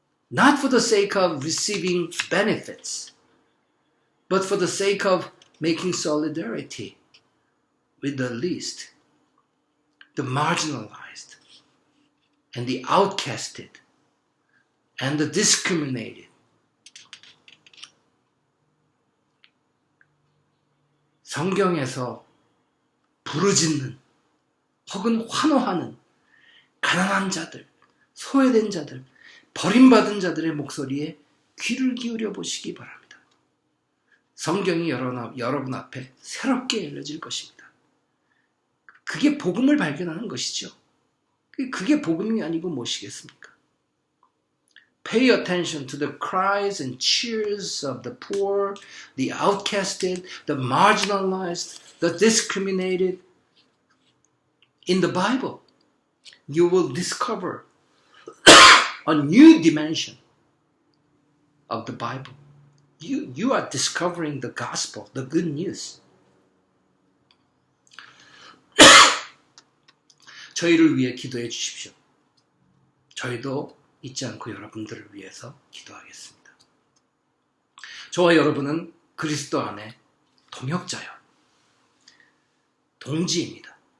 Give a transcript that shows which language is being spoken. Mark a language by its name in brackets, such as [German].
[English] Not for the sake of receiving benefits, but for the sake of making solidarity with the least, the marginalized, and the outcasted, and the discriminated. [Korean] 성경에서 부르짖는 혹은 환호하는 가난한 자들, 소외된 자들, 버림받은 자들의 목소리에 귀를 기울여 보시기 바랍니다. 성경이 여러분 앞에 새롭게 열려질 것입니다. 그게 복음을 발견하는 것이죠. 그게 복음이 아니고 무엇이겠습니까? [English] Pay attention to the cries and cheers of the poor, the outcasted, the marginalized, the discriminated. In the Bible, you will discover a new dimension of the Bible. You are discovering the gospel, the good news. [Korean] 저희를 위해 기도해 주십시오. 저희도 잊지 않고 여러분들을 위해서 기도하겠습니다. 저와 여러분은 그리스도 안에 동역자요, 동지입니다.